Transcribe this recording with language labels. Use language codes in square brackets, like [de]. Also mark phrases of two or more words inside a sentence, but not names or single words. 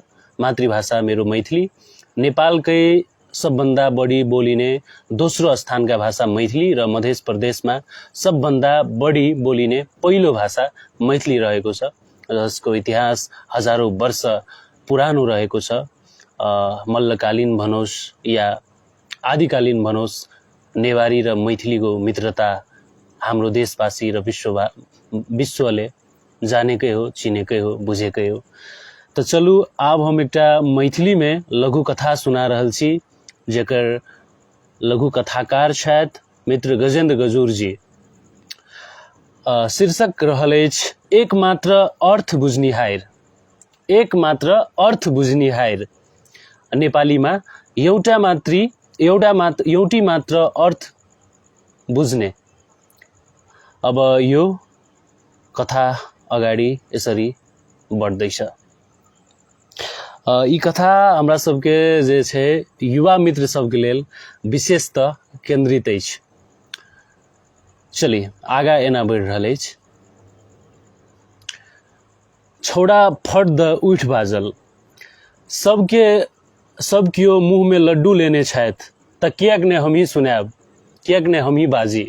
[ne] मातृभाषा मेरो मैथिली, नेपालकै सबभन्दा बढी बोलिने दोस्रो स्थानका भाषा मैथिली र मध्य प्रदेशमा सबभन्दा बढी बोलिने पहिलो भाषा मैथिली रहेको छ, जसको इतिहास हजारौं वर्ष पुरानो रहेको छ। मल्लकालीन भनोस् या आदिकालीन भनोस्, नेवारी र मैथिलीको मित्रता हाम्रो देशवासी र विश्वले जानेकै हो, चिनेकै हो, बुझेकै हो। [mai] तो चलू अब हम एक मैथिली में लघु कथा सुना रहल छी, जेकर लघु कथाकार छथि मित्र गजेन्द्र गजूर जी। शीर्षक रहल अछि एकमात्र अर्थ बुझनिहार। एकमात्र अर्थ बुझनिहार, [ne] नेपालीमा एउटी मात्र अर्थ बुझ्ने। अब यो कथा अगाडि यसरी बढ्दैछ। [mai] ई कथा हमरा सबके जे छै युवा मित्र सबके लेल विशेषतः केंद्रित अछि। चली आगा एना बढ़ि रहल अछि। छौड़ा फट द उठ बाजल, सबके सब कियो मुंह में लड्डू लेने छथि त किएक ने हम ही सुनाब, किएक ने हम ही बाजी।